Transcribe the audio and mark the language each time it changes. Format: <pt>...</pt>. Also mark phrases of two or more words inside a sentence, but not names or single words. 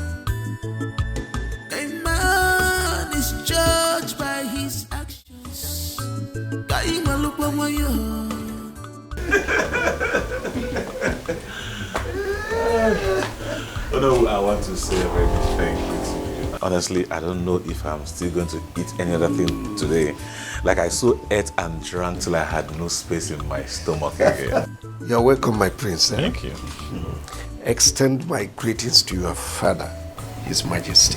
<en>A man is judged by his actions. Kai malupa mayo. Oh no, I want to say a very big thank you to you. Honestly, I don't know if I'm still going to eat any other thing today. Like I so ate and drank till I had no space in my stomach again. You're welcome, my prince. Thank you. Extend my greetings to your father, His Majesty.</en>